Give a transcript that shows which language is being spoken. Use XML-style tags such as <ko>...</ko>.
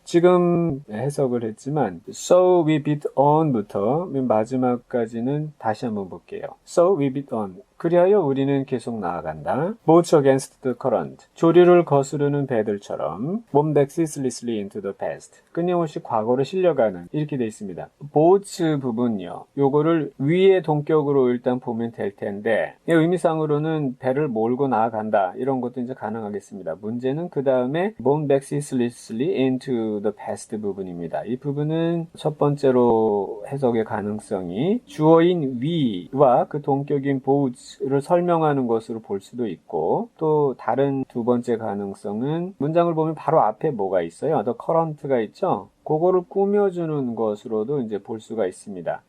<ko>지금 해석을 했지만</ko> <en>So we beat on</en> <ko>부터 맨 마지막까지는 다시 한번 볼게요.</ko> <en>So we beat on.</en> <ko>그리하여 우리는 계속 나아간다.</ko> <en>Boats against the current.</en> <ko>조류를 거스르는 배들처럼</ko> <en>move back ceaselessly into the past.</en> <ko>끊임없이 과거로 실려가는 이렇게 돼 있습니다. boats 부분요. 요거를 위의 동격으로 일단 보면 될 텐데 의미상으로는 배를 몰고 나아간다 이런 것도 이제 가능하겠습니다. 문제는 그 다음에</ko> <en>move back ceaselessly into the past</en> <ko>부분입니다. 이 부분은 첫 번째로 해석의 가능성이 주어인 위와 그 동격인 boats를 설명하는 것으로 볼 수도 있고 또 다른 두 번째 가능성은 문장을 보면 바로 앞에 뭐가 있어요? the current가 있죠? 그거를 꾸며주는 것으로도 이제 볼 수가 있습니다.</ko>